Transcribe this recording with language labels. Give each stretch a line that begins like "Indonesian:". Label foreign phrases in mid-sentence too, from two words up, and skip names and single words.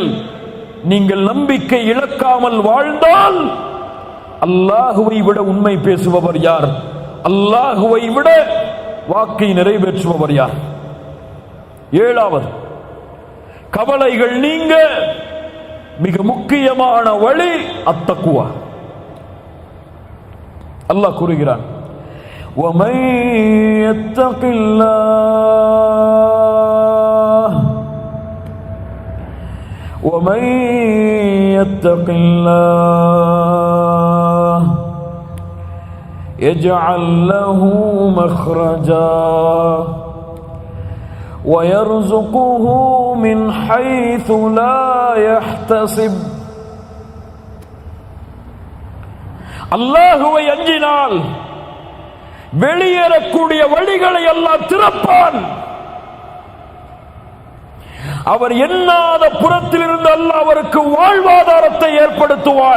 Tamil: நீங்கள் நம்பிக்கை இழக்காமல் வாழ்ந்தால் அல்லாஹுவை விட உண்மை பேசுபவர் யார்? அல்லாஹுவை விட வாக்கை நிறைவேற்றுபவர் யார்? 7வது, கவலைகள் நீங்க மிக முக்கியமான வழி அத்தக்குவா. அல்லாஹ் கூறுகிறான்,
Arabic: وَمَن يَتَّقِ اللَّهَ وَمَن يَتَّقِ اللَّهَ يَجْعَل لَّهُ مَخْرَجًا وَيَرْزُقْهُ مِنْ حَيْثُ لَا يَحْتَسِبُ.
Tamil: அல்லாஹுவை அஞ்சினால் வெளியேறக்கூடிய வழிகளை அல்லாஹ் திறப்பான். அவர் எண்ணாத புறத்திலிருந்து அல்லாஹ் அவருக்கு வாழ்வாதாரத்தை ஏற்படுத்துவான்.